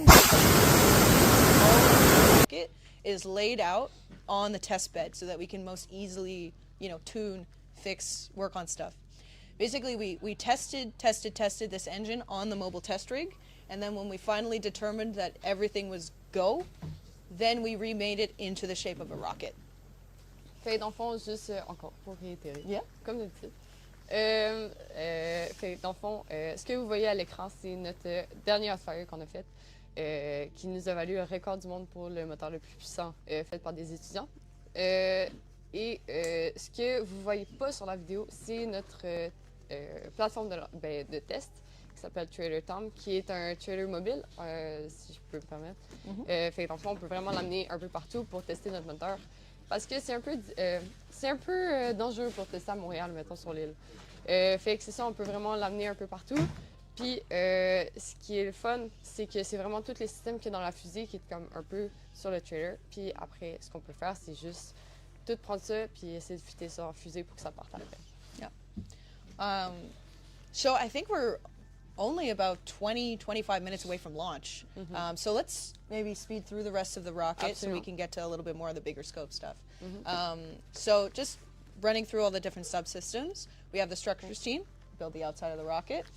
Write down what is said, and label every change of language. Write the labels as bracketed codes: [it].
[en] All of the rocket is laid out on the test bed so that we can most easily, tune, fix, work on stuff. Basically, we tested this engine on the mobile test rig, and then when we finally determined that everything was go, then we remade it into the shape of a rocket. [fr] Fait dans le fond, juste encore pour réitérer, [en] Yeah. [fr] comme d'habitude. Fait dans le fond, ce que vous voyez à l'écran, c'est notre dernière fire qu'on a faite, qui nous a valu un record du monde pour le moteur le plus puissant fait par des étudiants. Ce que vous voyez pas sur la vidéo, c'est notre plateforme de test qui s'appelle Trailer Tom, qui est un trailer mobile, si je peux me permettre. Fait dans le fond, on peut vraiment l'amener un peu partout pour tester notre moteur. Parce que c'est un peu dangereux pour tester à Montréal, mettons, sur l'île. Fait que c'est ça, on peut vraiment l'amener un peu partout. Puis, ce qui est le fun, c'est que c'est vraiment tous les systèmes qu'il y a dans la fusée qui est comme un peu sur le trailer. Puis après, ce qu'on peut faire, c'est juste tout prendre ça puis essayer de fitter ça en fusée pour que ça parte à la fin. [en] Yeah. So I think we're only about 20-25 minutes away from launch. So let's maybe speed through the rest of the rocket so we can get to a little bit more of the bigger scope stuff. So just running through all the different subsystems, we have the structures team, build the outside of the rocket.